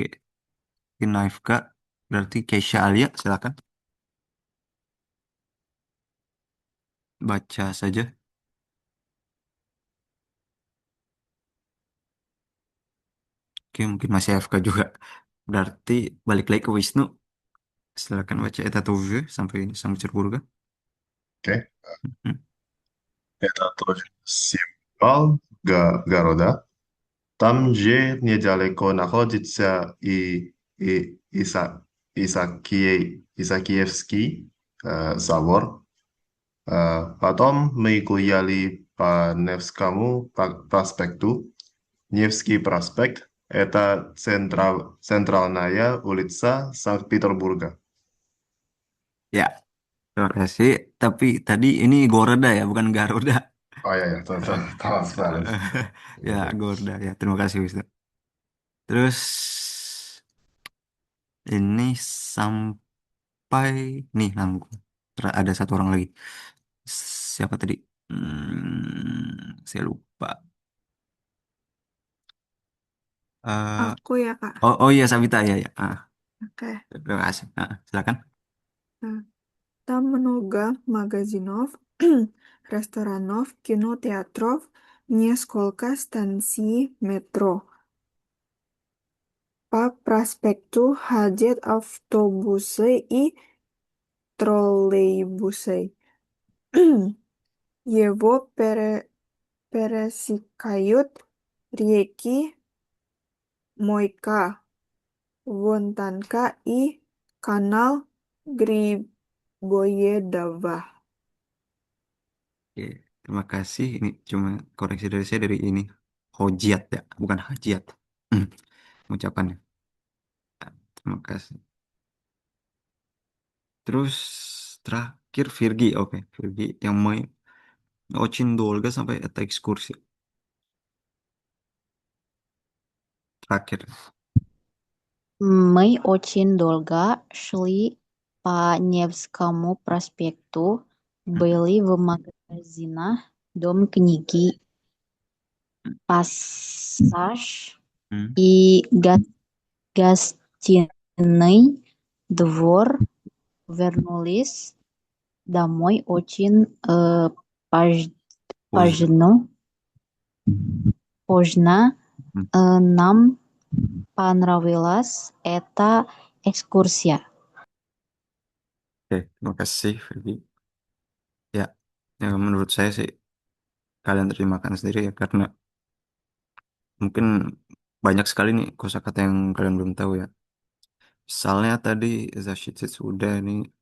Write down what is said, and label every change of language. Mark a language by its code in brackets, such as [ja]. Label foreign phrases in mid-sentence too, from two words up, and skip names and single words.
[id] Naifka berarti Keisha Alia silakan baca saja. Oke, mungkin masih AFK juga. Berarti balik lagi ke Wisnu. Silakan baca [ru] Это тоже [id] sampai sampai Cerburga. Oke. Hmm. [ru] Это тоже символ города. Там же недалеко находится и Исаакиевский собор. Потом мы гуляли по Невскому проспекту. Невский проспект — это центральная улица Санкт-Петербурга. [id] Ya, terima kasih. Tapi tadi ini Goroda ya, bukan Garuda. Oh ya, ya, transparent. Ya, Gorda ya. Terima kasih Wisnu. Terus ini sampai nih nanggung. Ada satu orang lagi. Siapa tadi? Saya lupa. Eh, Aku ya, Kak. oh iya Sabita ya ya. Oke. Terima kasih. Silakan. Nah, [ru] там много магазинов, ресторанов, кинотеатров, несколько станций метро. По проспекту ходят автобусы и троллейбусы. Его пересекают реки Мойка, Вонтанка и канал Грибоедова. [id] Oke, terima kasih. Ini cuma koreksi dari saya dari ini. Hojiat ya, bukan hajiat. Hmm, Ucapannya. Terima kasih. Terus terakhir Virgi. Oke, Virgi yang main [ru] очень долго [id] sampai [ru] эта экскурсия. [id] Terakhir. [ru] Мы очень долго шли по Невскому проспекту, были в магазинах Дом книги, Пассаж Hmm, и гостиный двор. Вернулись домой очень поздно. Pozna. Поздно. Hmm, Нам понравилась эта экскурсия. [id] Oke, terima kasih Virgi. Ya, ya menurut saya sih kalian terjemahkan sendiri ya karena mungkin banyak sekali nih kosakata yang kalian belum tahu ya. Misalnya tadi Zashitsu sudah nih.